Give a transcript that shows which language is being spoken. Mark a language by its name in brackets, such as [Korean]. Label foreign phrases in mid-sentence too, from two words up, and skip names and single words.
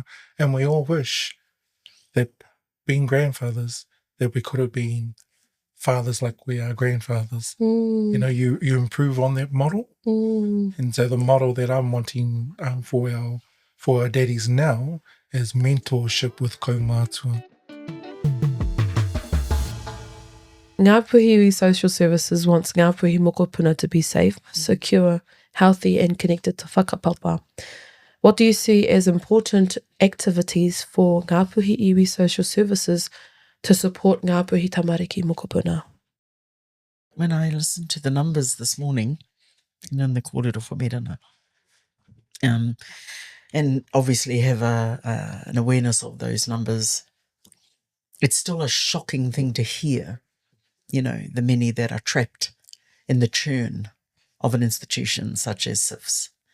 [English] And we all wish that being grandfathers, that we could have been fathers like we are grandfathers. You know, you improve on that model. And so the model that I'm wanting for our daddies now is mentorship with kaumātua. Ngāpuhi Social Services wants Ngāpuhi mokopuna to be safe, secure, healthy and connected to whakapapa. What do you see as important activities for Ngāpuhi iwi Social Services to support Ngāpuhi [Māori] tamariki mokopuna? [English] When I listened to the numbers this morning, in the [Māori] kōrero whamerana, [English] and obviously have an awareness of those numbers, it's still a shocking thing to hear, you know, the many that are trapped in the churn of an institution such as SIFS.